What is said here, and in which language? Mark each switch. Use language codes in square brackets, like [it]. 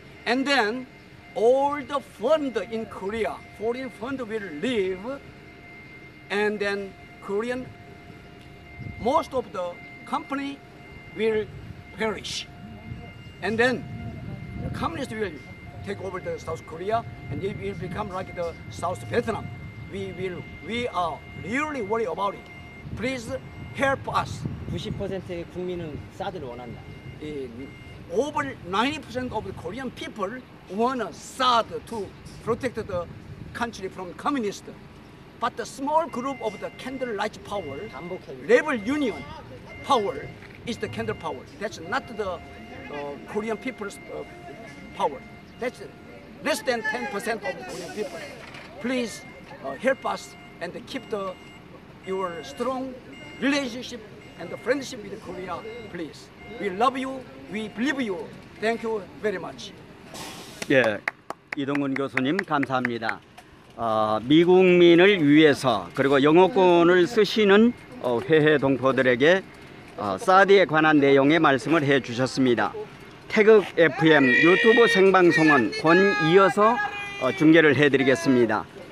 [en] And then all the fund in Korea, foreign fund will leave, and then Korean, most of the company will perish. And then the communists will take over the South Korea and it will become like the South Vietnam. We are really worried about it. Please help us. [ko] 90%의 국민은 사드를 원한다. [en] Over 90% of the Korean people want SAD to protect the country from communists. But the small group of the candlelight power, labor union power, is the candle power. That's not the Korean people's power. That's less than 10% of the Korean people. Please help us and keep your strong relationship and the friendship with Korea, please. We love you. We believe you. Thank you very much. [ko] 예, 이동근 교수님 감사합니다. 미국민을 위해서 그리고 영어권을 쓰시는 회해 동포들에게 사드에 관한 내용의 말씀을 해주셨습니다. 태극 FM 유튜브 생방송은 권이어서 중계를 해드리겠습니다.